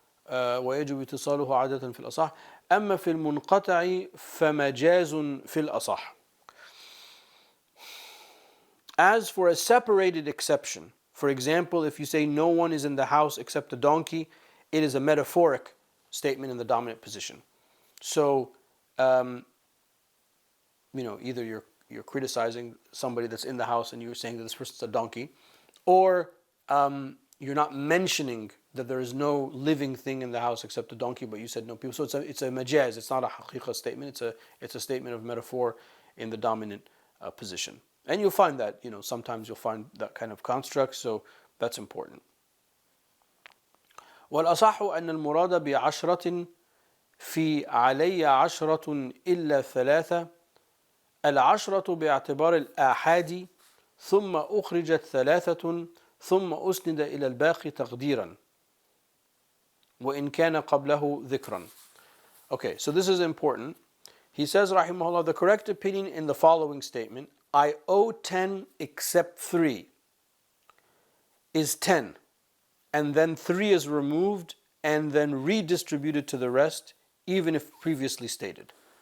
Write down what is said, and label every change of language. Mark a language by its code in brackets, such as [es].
[ar] ويجب اتصاله عادة في الأصح أما في المنقطع فمجاز في الأصح. [en] As for a separated exception, for example, if you say no one is in the house except a donkey, it is a metaphoric statement in the dominant position. So, either you're criticizing somebody that's in the house and you're saying that this person's a donkey, or you're not mentioning that there is no living thing in the house except a donkey, but you said no people. So it's a majaz. It's not a haqiqa statement. It's a statement of metaphor in the dominant position. And you'll find that, sometimes you'll find that kind of construct, so that's important. [ar] والأصح أن المراد بعشرة في علي عشرة إلا ثلاثة العشرة باعتبار الآحاد ثم أخرجت ثلاثة ثم أسند إلى الباقي تقديرا وإن كان قبله ذكرا. [en] Okay, so this is important. He says, rahimahullah, the correct opinion in the following statement, I owe 10 except 3, is 10. And then 3 is removed and then redistributed to the rest, even if previously stated.